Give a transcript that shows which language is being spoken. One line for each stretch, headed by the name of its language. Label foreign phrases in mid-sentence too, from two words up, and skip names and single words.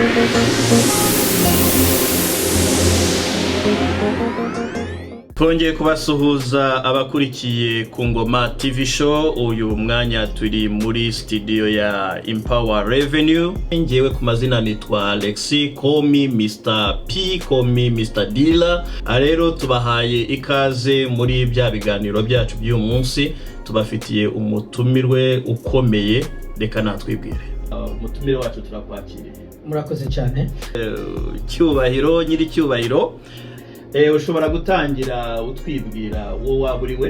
Kinyarwanda: Twongeye kubasuhuza abakurikiye Kungoma TV show. Uyu mwanya turi muri studio ya Empower Revenue. Ngewe ku mazina nitwa Alexi,
English: call me Mr. P, call me Mr. Dealer.
Kinyarwanda: Rero tubahaye ikaze muri bya biganiro byacu by'uyu munsi. Tubafitiye umutumirwe ukomeye, reka natwibwire. Umutumire wacu turakwakiriye. Murakoze cyane. Cyubahiro, nyiri cyubahiro. Ushobora gutangira utwibwira wowe waburiwe?